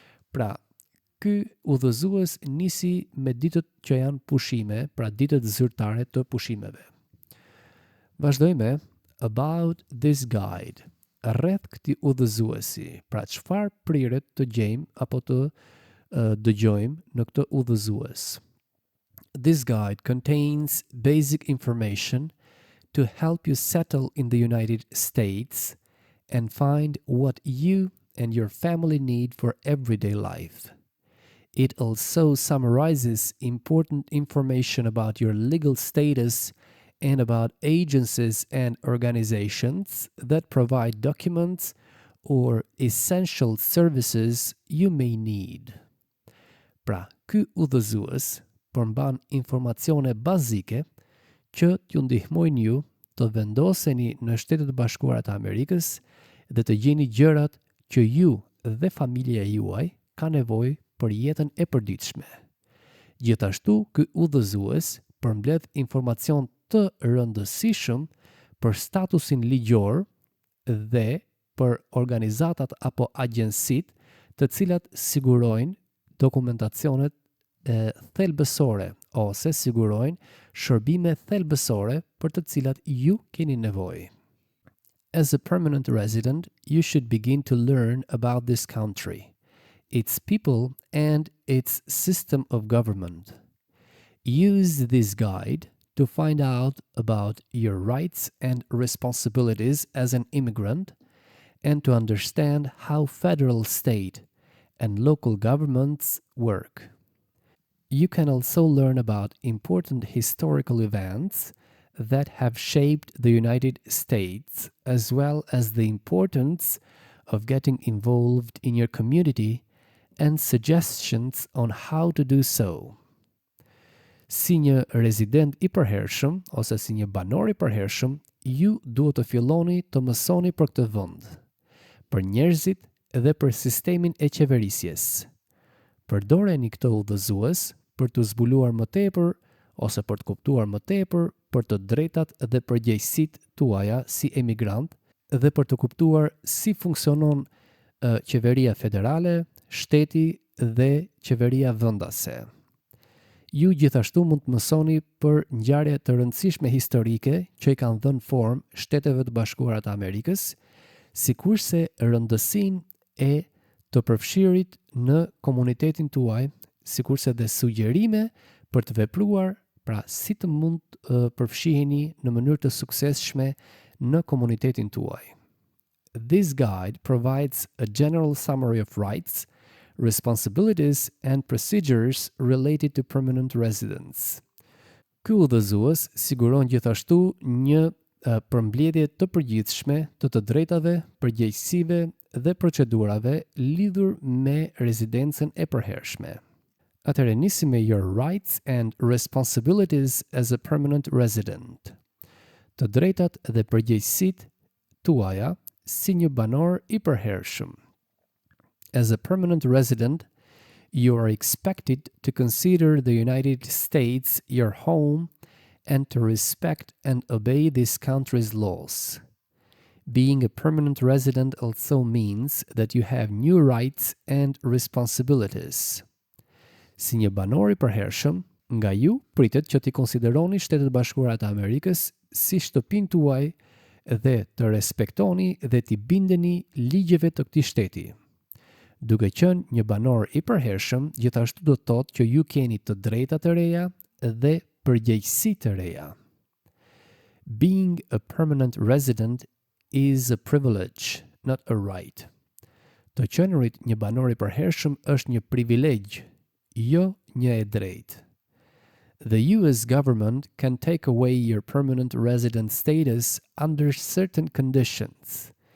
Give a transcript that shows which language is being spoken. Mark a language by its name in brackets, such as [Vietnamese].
[Albanian] Pra, ky udhëzues nisi me ditët që janë pushime, pra ditët zyrtare të pushimeve. Vazhdojmë [English] about this guide. [Albanian] Rreth këtij udhëzuesi, pra çfarë priret të gjejmë apo të dëgjojmë në këtë udhëzues. [English] This guide contains basic information to help you settle in the United States and find what you and your family need for everyday life. It also summarizes important information about your legal status and about agencies and organizations that provide documents or essential services you may need. [Albanian] Pra, ky udhëzues përmban informacione bazike që t'ju ndihmojnë ju të vendoseni në Shtetet e Bashkuara të Amerikës dhe të gjeni gjërat që ju dhe familja juaj ka nevojë për jetën e përditshme. Gjithashtu, ky udhëzues përmbledh informacion të rëndësishëm për statusin ligjor dhe për organizatat apo agjensitë të cilat sigurojnë dokumentacionet thelbësore ose sigurojnë shërbime thelbësore për të cilat ju keni nevojë. [English] As a permanent resident, you should begin to learn about this country, its people, and its system of government. Use this guide to find out about your rights and responsibilities as an immigrant and to understand how federal, state, and local governments work. You can also learn about important historical events that have shaped the United States, as well as the importance of getting involved in your community and suggestions on how to do so. [Albanian] Si një rezident I përhershëm ose si një banor I përhershëm, ju duhet të filloni të mësoni për këtë vend, për njerëzit dhe për sistemin e qeverisjes. Përdoreni këto udhëzues për të zbuluar më tepër ose për të kuptuar më tepër për të drejtat dhe përgjegjësitë tuaja si emigrant dhe për të kuptuar si funksionon qeveria federale, shteti dhe qeveria vendase. Ju gjithashtu mund të mësoni për ngjarje të rëndësishme historike që I kanë dhënë formë Shteteve të Bashkuara të Amerikës, sikurse rëndësinë e të përfshirit në komunitetin tuaj, sikurse dhe sugjerime për të vepruar, pra si të mund të përfshiheni në mënyrë të suksesshme në komunitetin tuaj. [English] This guide provides a general summary of rights, responsibilities and procedures related to permanent residents. [Albanian] Ky udhëzues siguron gjithashtu një përmbledhje të përgjithshme të drejtave, përgjegjësive dhe procedurave lidhur me rezidencën e përhershme. Atëherë nisim me [English] your rights and responsibilities as a permanent resident. [Albanian] Të drejtat dhe përgjegjësitë tuaja si një banor I përhershëm. [English] As a permanent resident, you are expected to consider the United States your home and to respect and obey this country's laws. Being a permanent resident also means that you have new rights and responsibilities. [Albanian] Si një banor I përhershëm, nga ju pritet që t'i konsideroni Shtetet Bashkuara të Amerikës si shtëpinë tuaj dhe të respektoni dhe t'i bindeni ligjeve të këtij shteti. Duke qenë një banor I përhershëm, gjithashtu do të thotë që ju keni të drejta të reja dhe përgjegjësi të reja. [English] Being a permanent resident is a privilege, not a right. [Albanian] Të qenurit një banor I përhershëm është një privilegj, jo një e drejtë. [English] The US government can take away your permanent resident status under certain conditions.